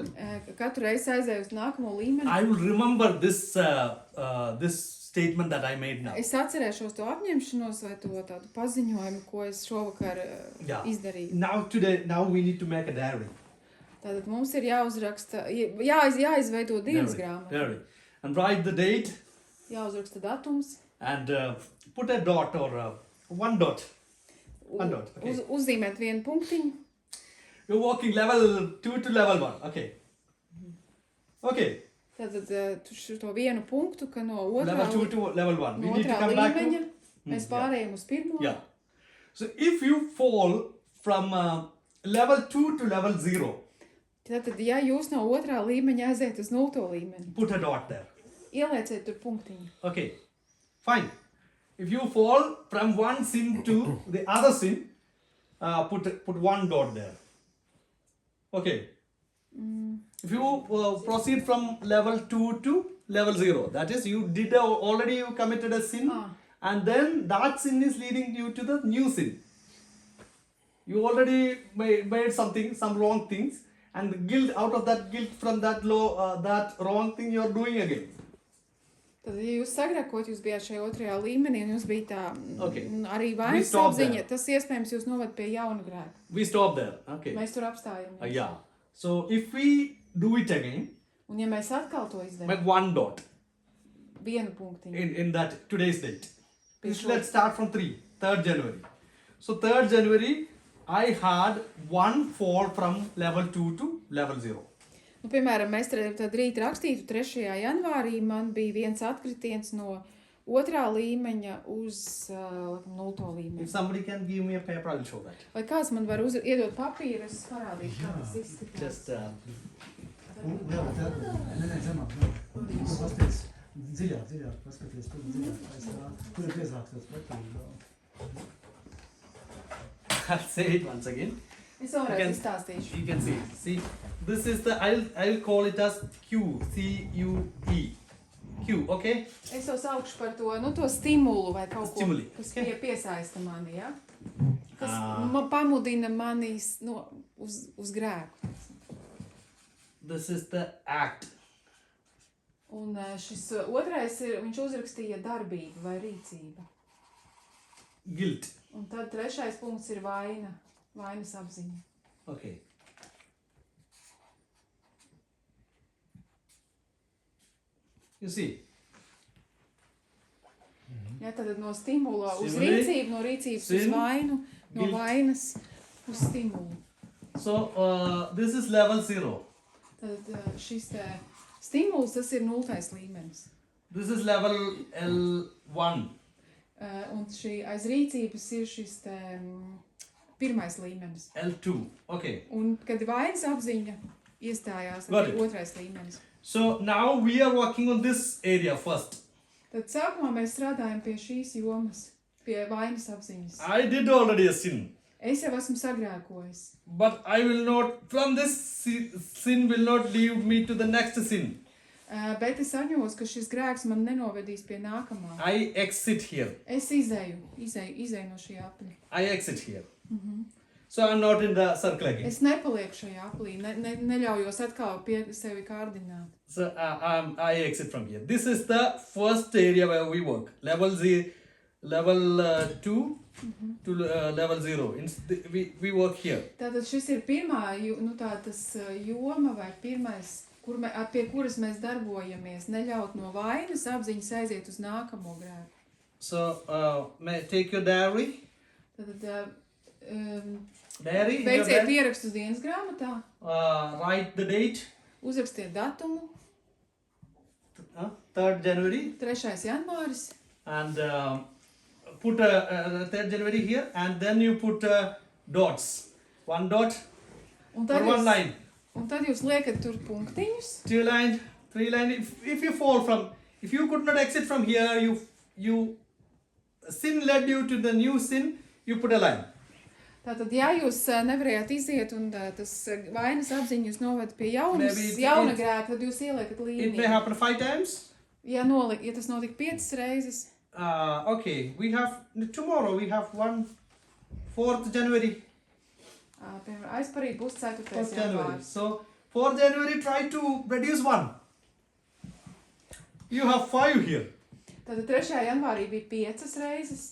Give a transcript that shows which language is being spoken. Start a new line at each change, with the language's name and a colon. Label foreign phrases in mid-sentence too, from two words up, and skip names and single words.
Latvian: katru reizi aizēju uz nākamo līmeni,
English: I will remember this statement that I made now.
Latvian: es atcerēšos to apņemšanos vai to tādu paziņojumu, ko es šovakar
English: Yeah.
Latvian: izdarīju.
English: Now we need to make a diary.
Latvian: Tātad mums ir jāuzraksta, jāizveido dienas grāmata,
English: Diary. And write the date
Latvian: jāuzraksta datums,
English: and put a dot or one dot. One dot, okay.
Latvian: Uzzīmēt vienu punktiņu.
English: You're walking level 2 to level 1. Okay. Okay.
Latvian: Tātad tu šo vienu punktu, ka no otrā,
English: Level 2 to level 1.
Latvian: no
English: We need to
Latvian: otrā
English: come back
Latvian: līmeņa
English: to...
Latvian: mēs pārējām uz pirmo.
English: Yeah. So if you fall from level 2 to level 0,
Latvian: Tātad, ja jūs no otrā līmeņa aiziet uz 0. līmeni,
English: put a dot there.
Latvian: ielieciet tur punktiņu.
English: Okay, fine. If you fall from one sin to the other sin, put one dot there. Okay. If you proceed from level 2 to level 0, that is you did already you committed a sin, and then that sin is leading you to the new sin. You already made some wrong things, and the guilt, out of that guilt from that that wrong thing you are doing again.
Latvian: Tad, ja jūs sagrēkot, jūs bijāt šajā otrajā līmenī, un jūs bija tā
English: Okay.
Latvian: arī vainas
English: stop
Latvian: apziņa,
English: there.
Latvian: tas iespējams jūs novad pie jauna grēka.
English: We stop there. Okay.
Latvian: Mēs tur apstājamies.
English: Yeah. So if we do it again,
Latvian: Un ja mēs atkal to izdarām,
English: make one dot
Latvian: vienu punktiņu.
English: in that today's date.
Latvian: Pie
English: Let's start from 3rd January. So 3rd January, I had one fall from level 2 to level 0.
Latvian: Nu, piemēram, mēs tad rīt rakstītu 3. janvārī, man bija viens atkritiens no otrā līmeņa uz 0. līmeņa.
English: If somebody can give me a paper, I will show that.
Latvian: Vai kāds man var iedot papīru, es parādīšu, kā tas izskatās.
English: Just
Latvian: Jā, bet nē, zemāk. Pasties dziļāk, paskaties tur dziļāk. Kur ir piezāks tāds pretīgi?
English: I'll say it once again.
Latvian: Es vēlreiz
English: Again.
Latvian: izstāstīšu.
English: You can see. See, this is the I'll call it as Q, C-U-E. Q, okay?
Latvian: Es to saukšu par to, nu, to stimulu vai kaut ko,
English: Stimuli,
Latvian: kas
English: okay.
Latvian: piesaista mani, ja? Kas Ah. pamudina mani uz grēku.
English: This is the act.
Latvian: Un šis otrais ir, viņš uzrakstīja darbību vai rīcību.
English: Guilt.
Latvian: Un tad 3. punkts ir vainas apziņa.
English: Okay. You see,
Latvian: Ja, tad no stimula uz
English: Stimuli,
Latvian: rīcību, no rīcības uz
English: sin,
Latvian: vainu, no
English: guilt.
Latvian: vainas uz stimulu.
English: so this is level 0.
Latvian: Tad šis te stimuls, tas ir 0. līmenis.
English: This is level L1.
Latvian: Un šī aiz rīcības ir šis te 1. līmenis.
English: L2. Okay.
Latvian: Un kad vainas apziņa iestājās,
English: Got
Latvian: tad
English: it.
Latvian: ir 2. līmenis.
English: So now we are working on this area first.
Latvian: Tad sākumā mēs strādājam pie šīs jomas, pie vainas apziņas.
English: I did already a sin.
Latvian: Es jau esmu sagrēkojis.
English: But I will not, from this sin will not lead me to the next sin.
Latvian: Bet es atņos, ka šis grēks man nenovedīs pie nākamā.
English: I exit here.
Latvian: Es izēju no šī apļa.
English: I exit here. So I'm not in the circle again. Es nepalieku šajā aplī, neļaujos atkal pie sevi kārdināt. So I exit from here. This is the first area where we work. Level 2 to level 0. We work here.
Latvian: Tātad šis ir pirmā, tas joma vai pirmais, pie kuras mēs darbojamies, neļaut no vainas apziņas aiziet uz nākamo grēku.
English: So may I take your diary?
Latvian: Tātad
English: Diary? in your
Latvian: veiciet
English: diary?
Latvian: ierakstu dienas grāmatā,
English: Write the date.
Latvian: uzrakstiet datumu,
English: 3rd January.
Latvian: 3. janvāris,
English: And put 3rd January here, and then you put dots. One dot
Latvian: un
English: or one
Latvian: jūs,
English: line.
Latvian: un tad jūs liekat tur punktiņus.
English: 2 line, 3 line. If you fall from, if you could not exit from here, you sin led you to the new sin, you put a line.
Latvian: Tātad, ja jūs nevarējāt iziet un tas vainas apziņa jūs noved pie jauna
English: Maybe
Latvian: grēka, tad jūs ieliekat
English: It may
Latvian: līniju.
English: happen 5 times.
Latvian: Ja tas notika 5 reizes,
English: Okay, we have tomorrow. We have 4th January.
Latvian: piemēram, aizparīt būs 4.
English: 4th January.
Latvian: janvāris.
English: So 4th January, try to reduce 1. You have 5 here.
Latvian: Tātad 3. janvārī bija 5 reizes.